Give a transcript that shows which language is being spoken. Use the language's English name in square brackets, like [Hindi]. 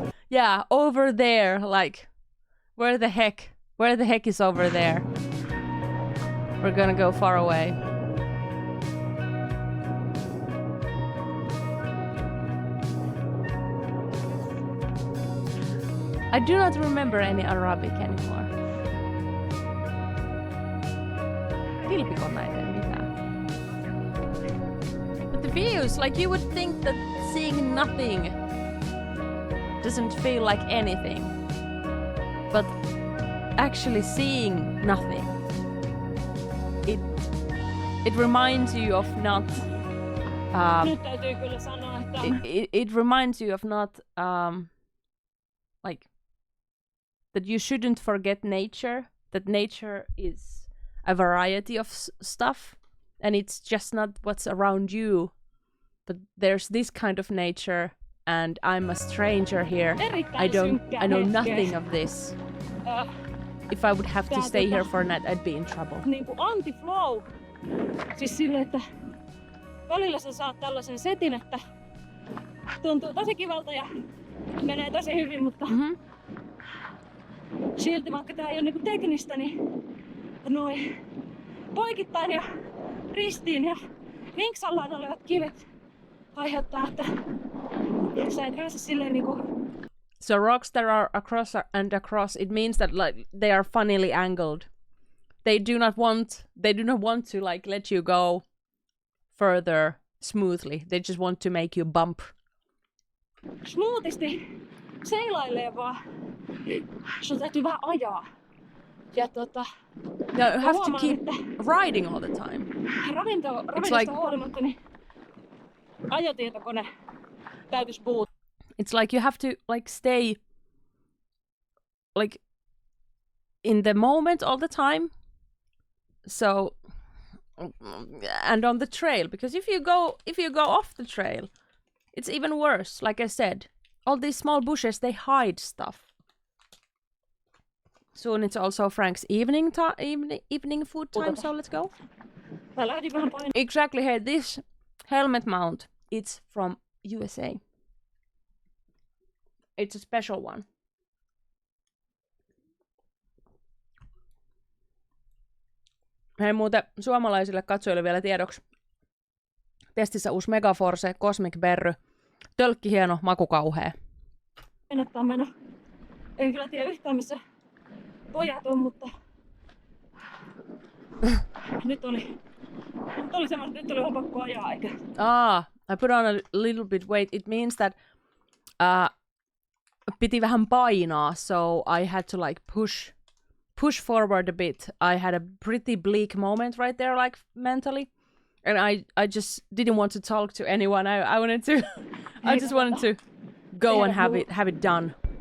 [English] Yeah, over there, like, where the heck is over there? We're gonna go far away. I do not remember any Arabic anymore. [Finnish] Kilpikon näitä ei mitään. [English] But the views, like you would think that seeing nothing doesn't feel like anything. But actually seeing nothing, it reminds you of not... [Finnish] Nyt täytyy kyllä sanoa, että... [English] It reminds you of not... like... that you shouldn't forget nature, that nature is a variety of stuff, and it's just not what's around you, but there's this kind of nature, and I'm a stranger here. I know nothing of this. If I would have to stay here for a night, I'd be in trouble. [Finnish] Niinku anti-flow. Siis silleen, että välillä sä saat tällaisen setin, että tuntuu tosi kivalta ja menee tosi hyvin, mutta silti vaikka tää ei ole niinku teknistä, niin noin poikittain ja ristiin ja vinksallaan olevat kivet aiheuttaa, että sä et pääse silleen niinku... [English] So rocks that are across and across, it means that like they are funnily angled. They do not want to like let you go further smoothly. They just want to make you bump. [Finnish] Smoothisti seilailee vaan. Sun täytyy vähän ajaa. Ja [English] you have to keep riding all the time. [Finnish] Ravinnosta huolimatta, niin ajotietokone täytyisi boot. [English] It's like you have to like stay like in the moment all the time. So and on the trail, because if you go off the trail, it's even worse. Like I said, all these small bushes, they hide stuff. Soon it's also Frank's evening food time, so let's go. Exactly here, this helmet mount, it's from USA. It's a special one. [Finnish] Hei muuten suomalaisille katsojille vielä tiedoksi. Testissä uusi Megaforce Cosmic Berry. Tölkki hieno, maku kauhea. En kyllä tiedä yhtään missä pojat on, mutta nyt oli semmoista, nyt oli vaan pakko ajaa, eikä? [English] I put on a little bit weight. It means that [Finnish] piti vähän painaa, [English] so I had to like push forward a bit. I had a pretty bleak moment right there, like mentally, and I just didn't want to talk to anyone. I wanted to, I just wanted to go and have it done.